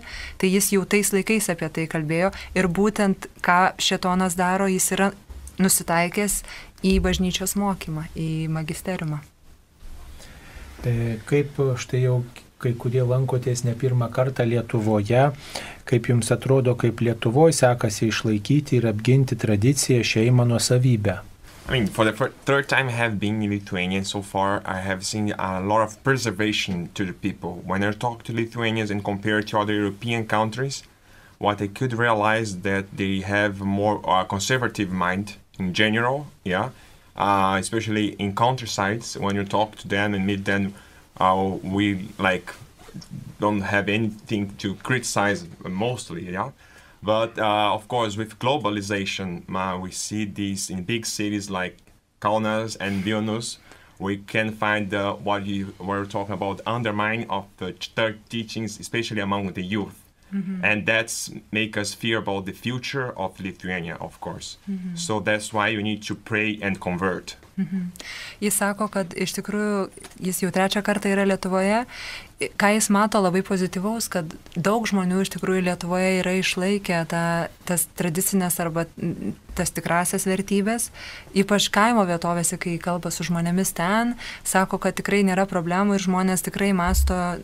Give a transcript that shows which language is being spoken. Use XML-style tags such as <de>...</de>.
<lt>Tai jis jau tais laikais apie tai kalbėjo ir būtent ką šėtonas daro, jis yra nusitaikęs į bažnyčios mokymą, į magisteriumą. Kaip štai jau kai kurie lankotės ne pirmą kartą Lietuvoje, kaip jums atrodo, kaip Lietuvoje sekasi išlaikyti ir apginti tradiciją, šeimą, nuosavybę?</lt> <en>I mean, for the third time I have been in Lithuania so far, I have seen a lot of preservation to the people. When I talk to Lithuanians and compare to other European countries, what I could realize that they have more conservative mind in general, especially in countrysides. When you talk to them and meet them, we don't have anything to criticize mostly, But of course, with globalization, we see this in big cities like Kaunas and Vilnius. We can find what you were talking about, undermining of the church teachings, especially among the youth. And that's make us fear about the future of Lithuania, of course. So that's why you need to pray and convert.</en> <lt>Jis sako, kad iš tikrųjų jis jau 3 kartą yra Lietuvoje. Ką jis mato labai pozityvaus, kad daug žmonių iš tikrųjų Lietuvoje yra išlaikę tas tradicinės arba tas tikrasias vertybės, ypač kaimo vietovėse, kai kalba su žmonėmis ten, sako, kad tikrai nėra problemų ir žmonės tikrai mąsto</lt>